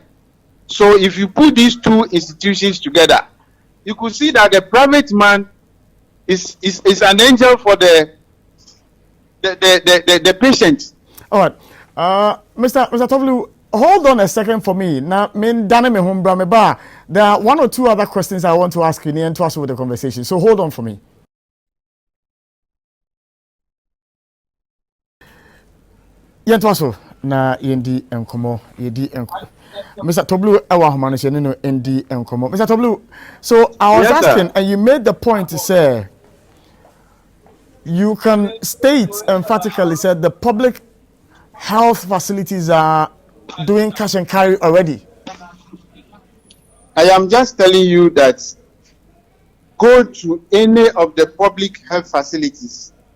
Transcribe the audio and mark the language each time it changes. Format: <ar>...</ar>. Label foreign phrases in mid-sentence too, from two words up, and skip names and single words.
<en>So if you put these two institutions together, you could see that the private man is an angel for the patient. All right, Mr. Tovlu, hold on a second for me. Now, there are one or two other questions I want to ask you and to us with the conversation. So hold on for me.</en> <ak>Yentwaso na yendi enkomo Mr. Toblu ewa homanese no endi enkomo.</ak> <en>Mr. Toblu, so I was asking, and you made the point to say you can state emphatically said the public health facilities are doing cash and carry already. I am just telling you that go to any of the public health facilities.</en>